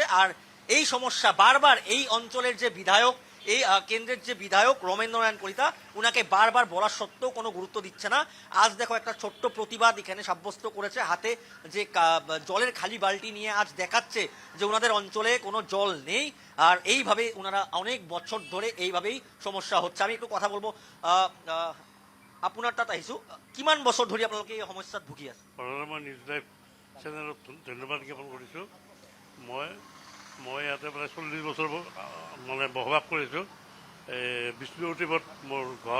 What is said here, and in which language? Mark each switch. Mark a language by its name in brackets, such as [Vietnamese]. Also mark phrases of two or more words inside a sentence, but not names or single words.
[Bangla] আর এই সমস্যা বারবার এই অঞ্চলের যে বিধায়ক, এই কেন্দ্রের যে বিধায়ক রমেন্দ্রনাথ কলিতা, উনাকে বারবার বলা সত্ত্বেও কোনো গুরুত্ব দিচ্ছে না। আজ দেখো একটা ছোট্ট প্রতিবাদ এখানে সাব্যস্ত করেছে, হাতে যে জলের খালি বালতি নিয়ে আজ দেখাচ্ছে যে ওনাদের অঞ্চলে কোনো জল নেই। আর এইভাবে ওনারা অনেক বছর ধরে এইভাবেই সমস্যা হচ্ছে। আমি একটু কথা বলবো। [Assamese] আপোনাৰ তাত আহিছো, কিমান বছৰ ধৰি আপোনালোকে এই সমস্যাত ভুগি আছে? মই নিউজ লাইভ চেনেলত ধন্যবাদ জ্ঞাপন কৰিছোঁ। মই ইয়াতে প্ৰায় 40 বছৰ মানে বসবাস কৰিছোঁ। বিষ্ণুপতিপথ মোৰ ঘৰ।